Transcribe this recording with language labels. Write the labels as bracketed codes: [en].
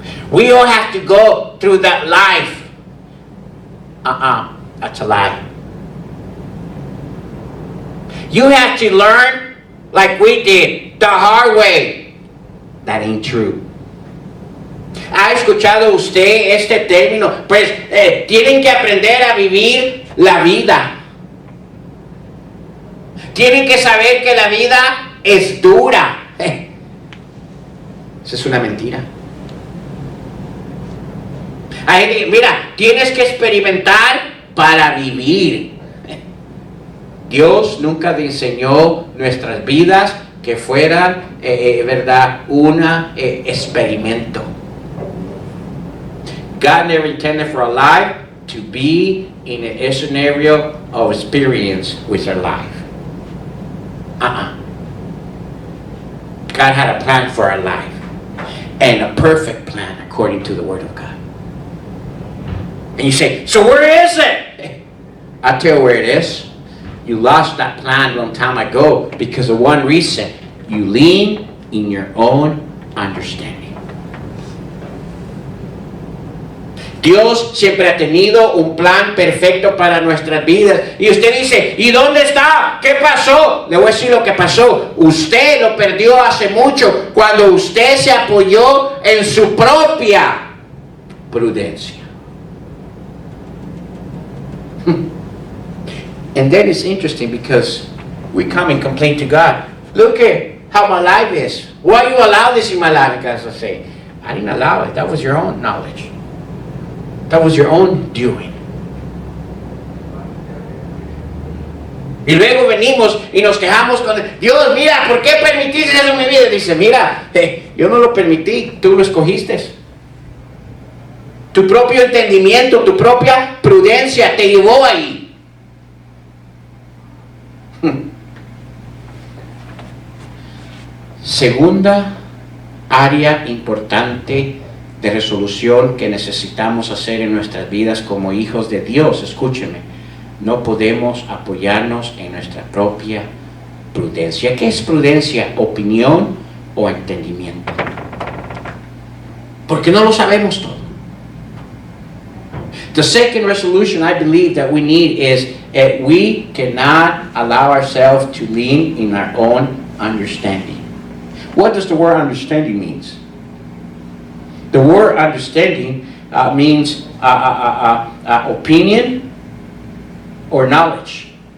[en] We all have to go through that life. That's a lie. You have to learn like we did, the hard way. That ain't true. [es] ¿Ha escuchado usted este término? Pues tienen que aprender a vivir la vida. Tienen que saber que la vida es dura. Esa es una mentira. Mira, tienes que experimentar para vivir. Dios nunca diseñó nuestras vidas que fueran, ¿verdad?, un experimento. [en] God never intended for our life to be in a scenario of experience with our life. God had a plan for our life, and a perfect plan according to the Word of God. And you say, so where is it? I'll tell you where it is. You lost that plan a long time ago because of one reason. You lean in your own understanding. [es] Dios siempre ha tenido un plan perfecto para nuestras vidas. Y usted dice, ¿y dónde está? ¿Qué pasó? Le voy a decir lo que pasó. Usted lo perdió hace mucho cuando usted se apoyó en su propia prudencia. [en] And then it's interesting because we come and complain to God. Look at how my life is. Why you allow this in my life? Because I say, I didn't allow it. That was your own knowledge. That was your own doing. [es] Y luego venimos y nos quejamos con Dios, mira, ¿por qué permitiste eso en mi vida? Dice, mira, yo no lo permití, tú lo escogiste. Tu propio entendimiento, tu propia prudencia te llevó ahí. Segunda área importante de resolución que necesitamos hacer en nuestras vidas como hijos de Dios, escúcheme, no podemos apoyarnos en nuestra propia prudencia. ¿Qué es prudencia? ¿Opinión o entendimiento? Porque no lo sabemos todo. [en] The second resolution I believe that we need is we cannot allow ourselves to lean in our own understanding. What does the word understanding means? The word understanding means opinion or knowledge.